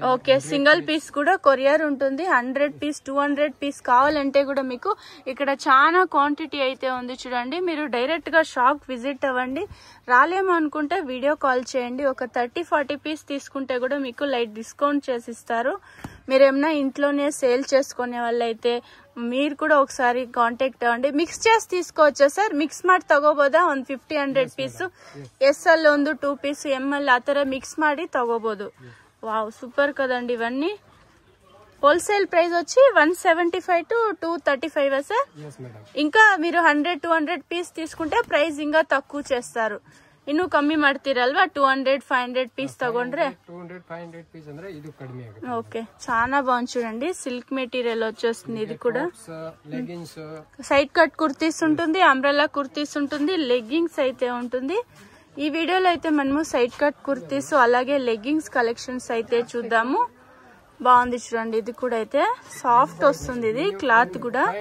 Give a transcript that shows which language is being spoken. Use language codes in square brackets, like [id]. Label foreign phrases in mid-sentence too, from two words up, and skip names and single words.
[en] okay single piece [te] కూడా కొరియర్ ఉంటుంది 100 పీస్ 200 పీస్ కావాలంటే కూడా మీకు ఇక్కడ చాలా క్వాంటిటీ అయితే ఉంది చూడండి మీరు డైరెక్ట్ గా షాప్ విజిట్ అవ్వండి రాలేమో అనుకుంటే [en] video call [te] చేయండి ఒక 30-40 పీస్ తీసుకుంటే కూడా మీకు [en] light discount [te] చేసి ఇస్తారు మీరేమన్నా ఇంట్లోనే సేల్ చేసుకునే వాళ్ళైతే మీరు కూడా ఒకసారి కాంటాక్ట్ అవ్వండి మిక్స్ చేసి తీసుకోవచ్చా సార్ మిక్స్ [kn] ಮಾಡಿ ತಗೋಬೋದಾ 150-100 ಪೀಸ್ SL ಒಂದು 2 ಪೀಸ್ ML ಆ ತರ ಮಿಕ್ಸ್ ಮಾಡಿ ತಗೋಬಹುದು [en] wow super [te] కదండి ఇవన్నీ [en] wholesale price [te] వచ్చి 175 to 235 సార్ ఇంకా మీరు 100-200 పీస్ తీసుకుంటే ప్రైస్ ఇంకా తక్కువ చేస్తారు [kn] ಇನ್ನು ಕಮ್ಮಿ ಮಾಡ್ತೀರಲ್ವಾ 200-500 ಪೀಸ್ ತಗೊಂಡ್ರೆ 200-500 పీస్ ಅಂದ್ರೆ ಇದು ಕಡಿಮೆ ಆಗುತ್ತೆ [te] ఓకే చాలా బాగుంది చూడండి [en] silk material [te] వచ్చేస్తుంది ఇది కూడా లెగ్గింగ్స్ [en] side cut kurtis [te] ఉంటుంది [en] umbrella kurtis [te] ఉంటుంది లెగ్గింగ్స్ అయితే ఉంటుంది ఈ వీడియోలో అయితే మనము [en] side cut kurtis [te] అలాగే [en] leggings collections [te] అయితే చూద్దాము బాగుంది చూడండి ఇది కూడా అయితే సాఫ్ట్ వస్తుంది ఇది క్లాత్ కూడా